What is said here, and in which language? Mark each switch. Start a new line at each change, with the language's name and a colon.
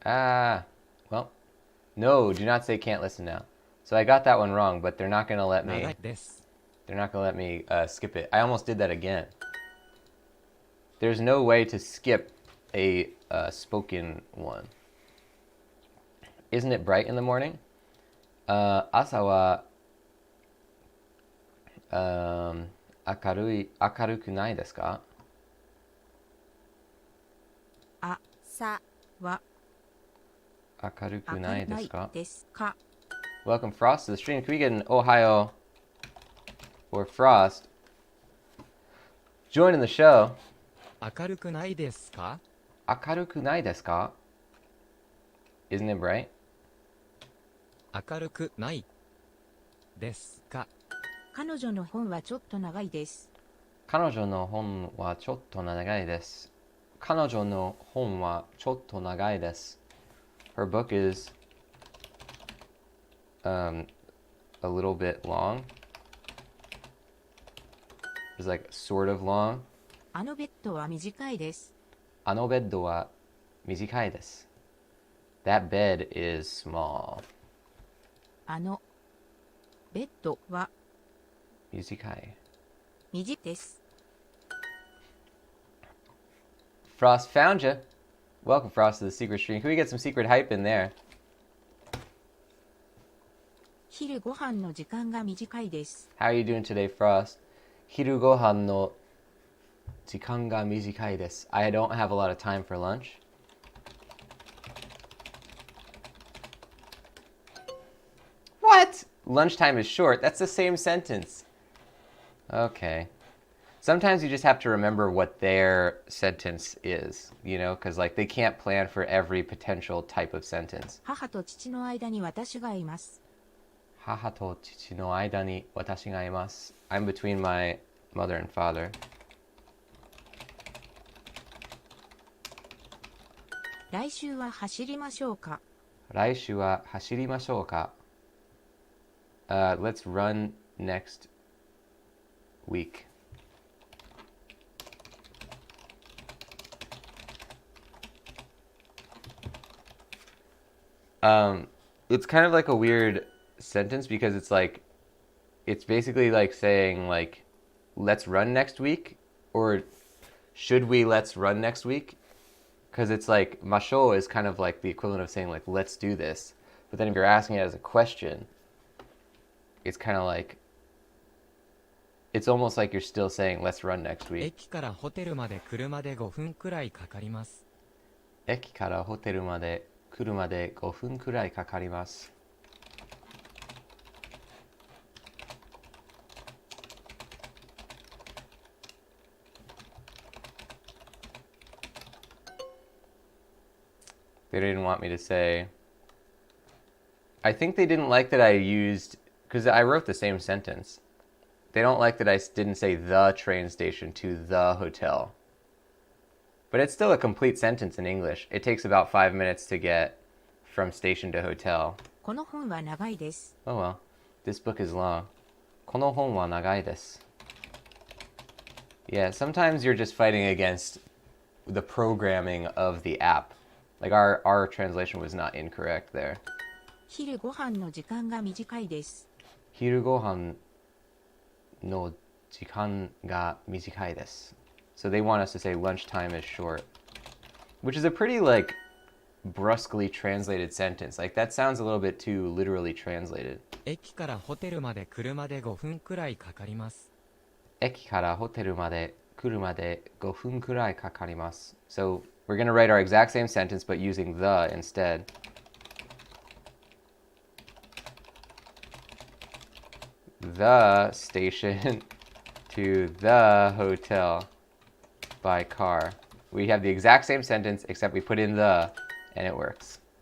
English: Well, no, do not say can't listen now. So I got that one wrong, but they're not going to let me.
Japanese: 長いです。
English: They're not going to let me skip it. I almost did that again. There's no way to skip a spoken one. Isn't it bright in the morning?
Japanese: 朝は明るくないですか？朝は明るくないですか？ですか？
English: Welcome, Frost, to the stream. Can we get an Ohio or Frost joining the show?
Japanese: 明るくないですか？明るくないですか？
English: Isn't it bright?
Japanese: 明るくないですか？彼女の本はちょっと長いです。彼女の本はちょっと長いです。彼女の本はちょっと長いです。
English: Her book is a little bit long. It's like sort of long.
Japanese: あのベッドは短いです。あのベッドは短いです。
English: That bed is small.
Japanese: あのベッドは短い。短いです。
English: Frost found you. Welcome, Frost, to the secret stream. Can we get some secret hype in there?
Japanese: 昼ご飯の時間が短いです。
English: How are you doing today, Frost?
Japanese: 昼ご飯の時間が短いです。
English: I don't have a lot of time for lunch. What? Lunchtime is short. That's the same sentence. Okay. Sometimes you just have to remember what their sentence is, you know, because like they can't plan for every potential type of sentence.
Japanese: 母と父の間に私がいます。母と父の間に私がいます。
English: I'm between my mother and father.
Japanese: 来週は走りましょうか。来週は走りましょうか。
English: Let's run next week. It's kind of like a weird sentence because it's like, it's basically like saying like, let's run next week, or should we let's run next week? Because it's like, masho is kind of like the equivalent of saying like, let's do this. But then if you're asking it as a question, it's kind of like, it's almost like you're still saying, let's run next week.
Japanese: 駅からホテルまで車で5分くらいかかります。駅からホテルまで車で5分くらいかかります。
English: They didn't want me to say. I think they didn't like that I used, because I wrote the same sentence. They don't like that I didn't say the train station to the hotel. But it's still a complete sentence in English. It takes about 5 minutes to get from station to hotel.
Japanese: この本は長いです。
English: Oh well, this book is long.
Japanese: この本は長いです。
English: Yeah, sometimes you're just fighting against the programming of the app. Like our translation was not incorrect there.
Japanese: 昼ご飯の時間が短いです。昼ご飯の時間が短いです。
English: So they want us to say lunchtime is short, which is a pretty like brusquely translated sentence. Like that sounds a little bit too literally translated.
Japanese: 駅からホテルまで車で5分くらいかかります。駅からホテルまで車で5分くらいかかります。
English: So we're going to write our exact same sentence but using the instead. The station to the hotel by car. We have the exact same sentence except we put in the and it works.